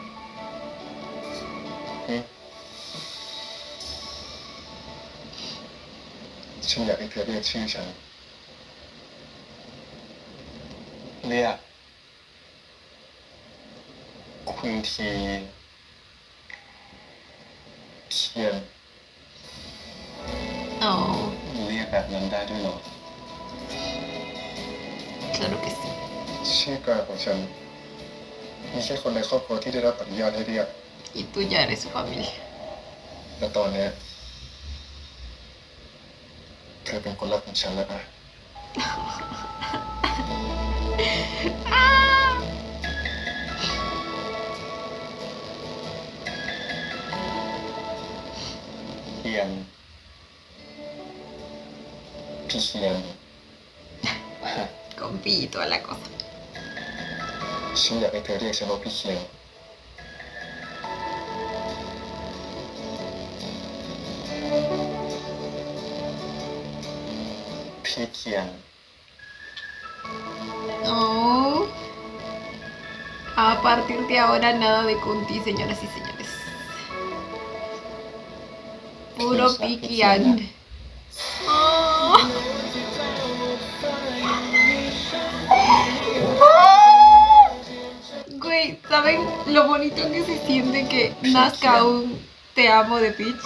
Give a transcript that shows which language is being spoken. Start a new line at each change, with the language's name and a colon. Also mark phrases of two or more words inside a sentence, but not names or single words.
Thai: ฉันอยากให้เธอเรียกชื่อฉัน เรียก คุณทีเทียน Oh, เรียกแบบนั้นได้ด้วยเหรอ
Spanish: claro que sí.
Thai: ชื่อกลางของฉัน มีแค่คนในครอบครัวที่ได้รับอนุญาตให้เรียก
Spanish: Y tú ya eres su familia.
Thai: และตอนเนี้ยเธอเป็นคนรักของฉันแล้วนะ เทียน พี่เทียน
Spanish: Con pi y toda la cosa.
Thai: ฉันอยากให้เธอเรียกฉันว่าพี่เทียน พี่เทียน Oh.
Spanish: A partir de ahora nada de Kunti, señoras y señores. Puro Pikian. Oh. Güey, ¿saben lo bonito que se siente que nazca un te amo de Peach?